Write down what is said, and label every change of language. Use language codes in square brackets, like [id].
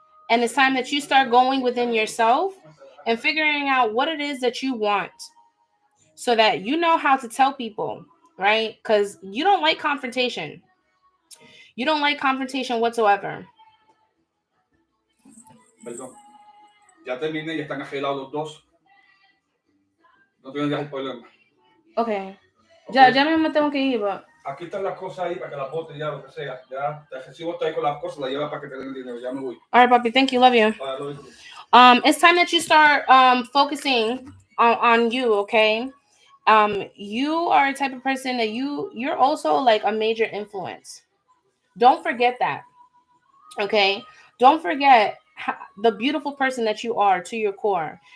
[en] And it's time that you start going within yourself and figuring out what it is that you want so that you know how to tell people, right? Because you don't like confrontation. You don't like confrontation whatsoever. [es] Perdón. Ya terminé y están arreglados los dos. No tienes el problema. [en] Okay. [es] Ya me tengo que ir, [en] but... [es] Aquí están las cosas ahí para que las botes ya, lo que sea. Ya te recibo ahí con las cosas, las llevas para que te den el dinero. Ya me voy. [en] All right, papi. Thank you. Love you. Love you. It's time that you start focusing on you, okay? You are a type of person that you're also like a major influence. Don't forget that. Okay? Don't forget the beautiful person that you are to your core.